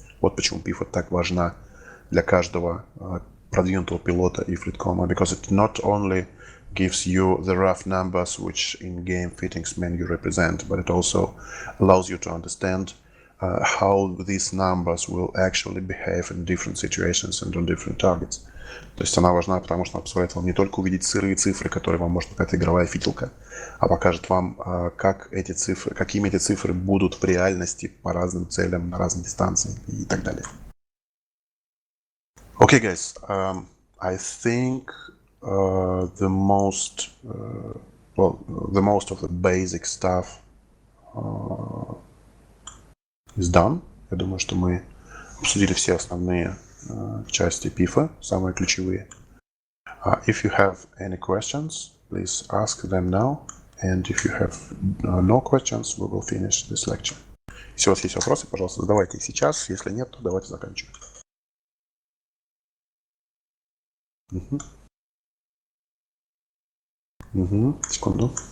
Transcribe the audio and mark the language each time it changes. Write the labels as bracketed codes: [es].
[ru] Вот почему Пифа так важна для каждого продвинутого пилота и флиткома, [en] because it not only gives you the rough numbers which in-game fittings menu represent, but it also allows you to understand how these numbers will actually behave in different situations and on different targets. [ru] То есть она важна, потому что она позволяет вам не только увидеть сырые цифры, которые вам может показать игровая фитилка, а покажет вам, какими эти цифры будут в реальности по разным целям, на разной дистанции и так далее. [en] Okay, guys, I think the most of the basic stuff is done. [ru] Я думаю, что мы обсудили все основные части Пифа, самые ключевые. [en] If you have any questions, please ask them now. And if you have no questions, we will finish this lecture. [ru] Если у вас есть вопросы, пожалуйста, задавайте их сейчас. Если нет, то давайте заканчивать. Угу. Угу. Секунду.